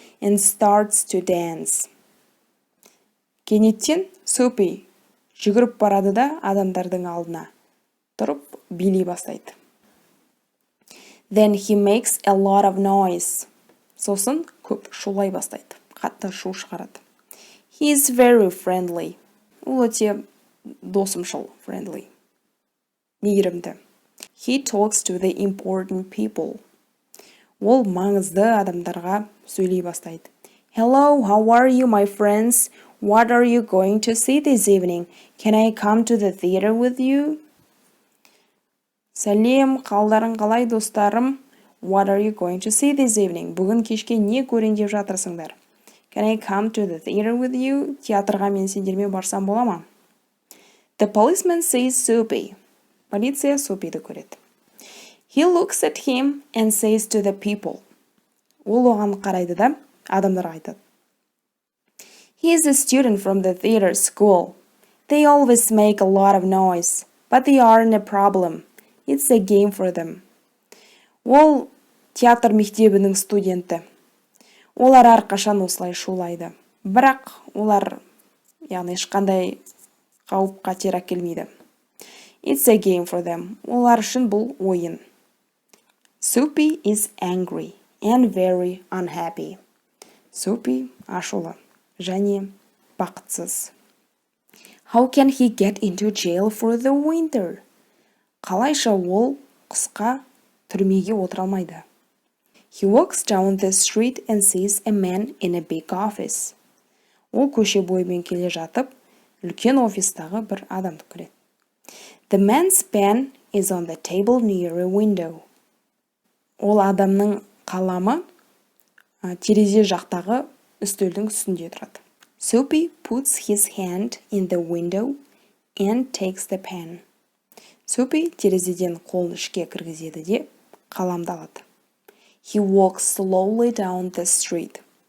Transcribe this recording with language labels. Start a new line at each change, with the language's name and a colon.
English: and starts to dance.
Kazakh: Кенеттен Soapy жүгіріп барады да адамдардың алдына тұрып билей бастайды.
English: Then he makes a lot of noise.
Kazakh: Сосын көп шулай бастайды. Қатты шу шығарады.
English: He is very friendly.
Kazakh: Ол өте досымшыл, friendly. Мейірімді.
English: He talks to the important people.
Kazakh: Ол маңызды адамдарға сөйлей бастайды.
English: Hello, how are you, my friends? What are you going to see this evening? Can I come to the theater with you?
Kazakh: Сәлем, қалдарың қалай достарым?
English: What are you going to see this evening?
Kazakh: Бүгін кешке не көрейін деп жатырсыңдар?
English: Can I come to the theater with you?
Kazakh: Театрға мен сендермен барсам бола ма?
English: The policeman sees Soapy.
Kazakh: Полиция Soapyді көреді.
English: He looks at him and says to the people.
Kazakh: Ол оған қарайды да адамдарға айтады.
English: He is a student from the theater school. They always make a lot of noise, but they aren't a problem. It's a game for them.
Kazakh: Ол театр мектебінің студенті. Олар әрқашан осылай шулайды. Бірақ олар, яғни ешқандай қауіп қатер әкелмейді.
English: It's a game for them.
Kazakh: Олар үшін бұл ойын.
English: Soapy is angry and very unhappy.
Kazakh: Soapy ашулы және бақытсыз.
English: How can he get into jail for the winter?
Kazakh: Қалайша ол қысқа түрмеге отыра алмайды.
English: He walks down the street and sees a man in a big office.
Kazakh: Ол көше бойымен келе жатып, үлкен офистағы бір адамды көреді.
English: The man's pen is on the table near a window.
Kazakh: Ол адамның қаламы терезе жақтағы үстелдің үстінде тұрады.
English: Soapy puts his hand in the window and takes the pen.
Kazakh: Soapy терезеден қолын ішке кіргізеді де қаламды алады.
English: He walks slowly down the street.